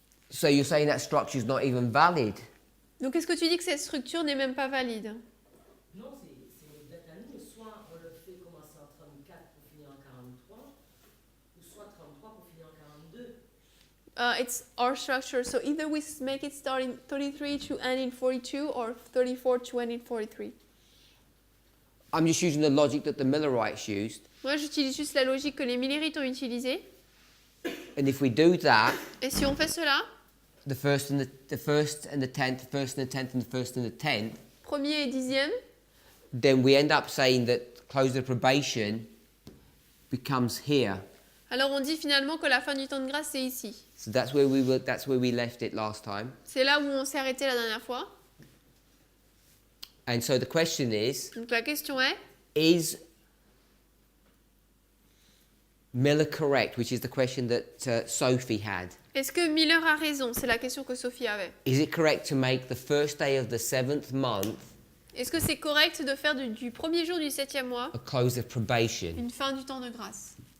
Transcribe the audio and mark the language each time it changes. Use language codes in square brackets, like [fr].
[en] so you're saying that structure is not even valid. [fr] Donc, est-ce que tu dis que cette structure n'est même pas valide? Non, c'est une date à nous. Soit on le fait commencer en 34 pour finir en 43, ou soit 33 pour finir en 42. [en] It's our structure, so either we make it start in 33 to end in 42 or 34 to end in 43. I'm just using the logic that the Millerites used. [fr] Moi, j'utilise juste la logique que les Millerites ont utilisée. [en] And if we do that, [fr] Et si on fait cela, [en] the first and the first and the 10th, the first and the 10th, and the first and the 10th, [fr] premier et 10e, [en] then we end up saying that close of probation becomes here. [fr] alors on dit finalement que la fin du temps de grâce, c'est ici. [en] So that's where we left it last time. [fr] C'est là où on s'est arrêté la dernière fois. [en] And so the question is [fr] Donc la question est, [en] Miller correct, which is the question that Sophie had? [fr] est-ce que Miller a raison? C'est la question que Sophie avait. [en] Is it correct to make the first day of the 7th month [fr] Est-ce que c'est correct de faire du premier jour du 7e mois [en] a close of probation? [fr] une fin du temps de grâce?